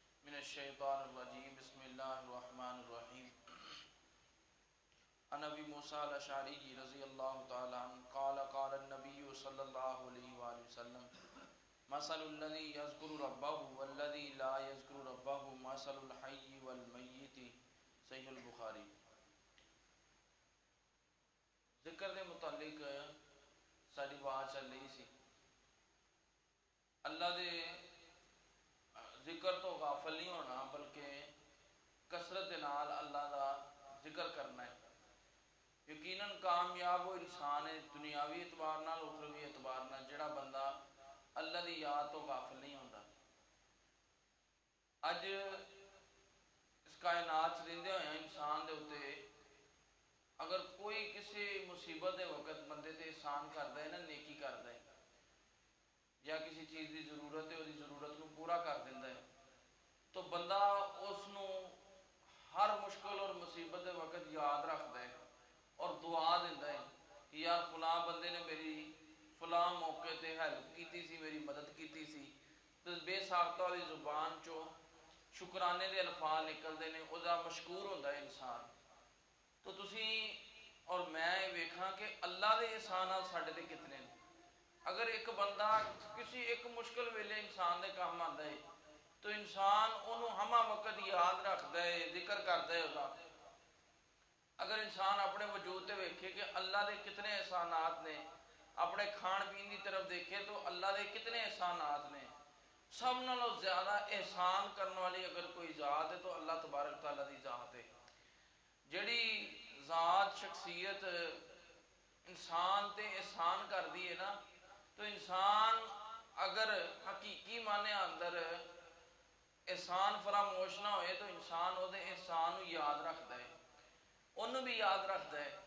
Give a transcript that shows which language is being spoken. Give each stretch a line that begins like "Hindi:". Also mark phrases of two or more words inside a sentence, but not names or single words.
Arabic: من الشیطان الرجیم بسم اللہ الرحمن الرحیم عن ابی موسیٰ الاشعری رضی اللہ تعالی عنہ قال قال النبی صلی اللہ علیہ وآلہ وسلم مثل الذی یذکر ربہ والذی لا یذکر ربہ مثل الحی والمیت صحیح البخاری۔
Punjabi: ذکر دے متعلق ساری بات چل رہی سی، اللہ دے ذکر تو غافل نہیں ہونا بلکہ کثرت دے نال اللہ دا ذکر کرنا ہے۔ یقیناً کامیاب وہ انسان ہے دنیاوی اعتبار نال اخروی اعتبار نال جڑا بندہ اللہ دی یاد تو غافل نہیں ہوتا۔ اج اس کائنات چ رہندے ہوئے انسان دے اوتے اگر کوئی کسی مصیبت دے وقت بندے تے احسان کردا ہے نا، نیکی کردا ہے یا کسی چیز دی ضرورت ہے وہ ضرورت کو پورا کر دیندا ہے، تو بندہ اس نو ہر مشکل اور مصیبت دے وقت یاد رکھدا ہے اور دعا دیندا ہے کہ یار فلاں بندے نے میری فلاں موقع تے ہیلپ کیتی سی، میری مدد کیتی سی، تو بے ساختہ والی زبان چو شکرانے دے الفاظ نکلدے نے، او دا مشکور ہوندا ہے انسان۔ تو تسی اور میں ویکھاں کہ اللہ دے احسانات ساڈے تے کتنے نے۔ اگر ایک بندہ کسی ایک مشکل ویلے انسان دے کام آندا ہے تو انسان انہوں ہمہ وقت یاد رکھدا ہے، ذکر کردا ہے اودا۔ اگر انسان اپنے وجود تے ویکھے کہ اللہ دے کتنے احسانات نے، اپنے کھان پین دی طرف دیکھے تو اللہ دے کتنے احسانات نے، سب نالوں زیادہ احسان کرنے والی اگر کوئی ذات ہے تو اللہ تبارک تعالیٰ دی ذات ہے۔
Urdu: جڑی ذات شخصیت انسان تے احسان کر دی ہے نا، تو انسان اگر حقیقی معنی اندر احسان فراموش نہ ہوئے تو انسان وہ احسان کو یاد رکھتا ہے، انہوں بھی یاد رکھتا ہے۔